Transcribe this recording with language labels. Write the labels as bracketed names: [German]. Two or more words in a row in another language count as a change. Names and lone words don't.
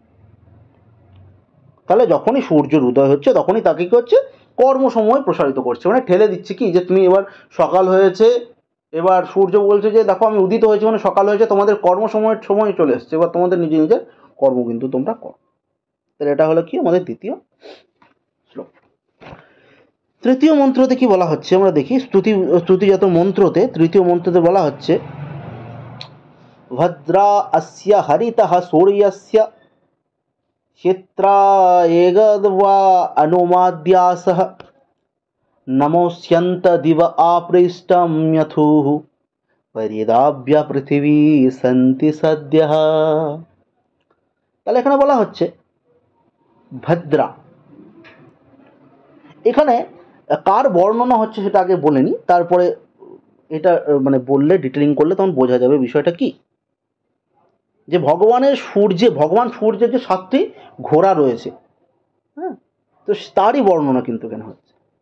[Bangla] তাহলে যখনই সূর্যের উদয় হচ্ছে তখনই তাকে কি হচ্ছে, কর্মসমূহ প্রসারিত করছে, মানে ঠেলে দিচ্ছে কি, যে তুমি এবার সকাল হয়েছে, এবার সূর্য বলছে যে দেখো আমি উদিত হয়েছে, মানে সকাল হয়েছে, তোমাদের কর্মসময়ের সময় চলে এসছে, এবার তোমাদের নিজে নিজের কর্ম কিন্তু তোমরা করো। তাহলে এটা হলো কি আমাদের দ্বিতীয় শ্লোক। তৃতীয় মন্ত্রতে কি বলা হচ্ছে আমরা দেখি, স্তুতিজাত মন্ত্রতে তৃতীয় মন্ত্রতে বলা হচ্ছে [Sanskrit] ভদ্রা অস্য হরিতঃ সূর্যস্য क्षेत्रायेगद्वा अनुमाद्यासः नमोऽस्यन्त दिव आपृष्टं यथुः परिदाभ्य पृथिवी सन्ति सद्यः। [Bangla] তাহলে এখানে বলা হচ্ছে ভদ্রা, এখানে কার বর্ণনা হচ্ছে সেটা আগে বলে নিই, তারপরে এটা মানে বললে ডিটেলিং করলে তখন বোঝা যাবে বিষয়টা কি। যে ভগবান সূর্যের যে 7টি ঘোড়া রয়েছে, হ্যাঁ, তো তারই বর্ণনা কিন্তু কেন হচ্ছে।